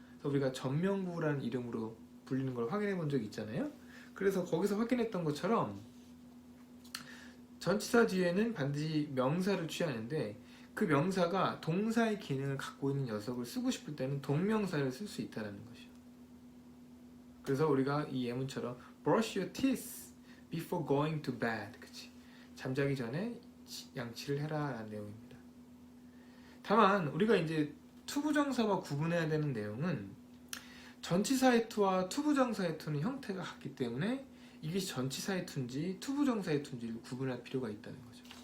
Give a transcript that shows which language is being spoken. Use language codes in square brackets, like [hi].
[ko] 그래서 우리가 전명구라는 이름으로 불리는 걸 확인해 본 적이 있잖아요. 그래서 거기서 확인했던 것처럼 전치사 뒤에는 반드시 명사를 취하는데 그 명사가 동사의 기능을 갖고 있는 녀석을 쓰고 싶을 때는 동명사를 쓸 수 있다는 것이요. 그래서 우리가 이 예문처럼 [en] brush your teeth before going to bed. [ko] 그치? 잠자기 전에 양치를 해라 라는 내용입니다. 다만 우리가 이제 투부정사와 구분해야 되는 내용은 전치사의 투와 투부정사의 투는 형태가 같기 때문에 이것이 전치사의 투인지 투부정사의 투인지를 구분할 필요가 있다는 거죠.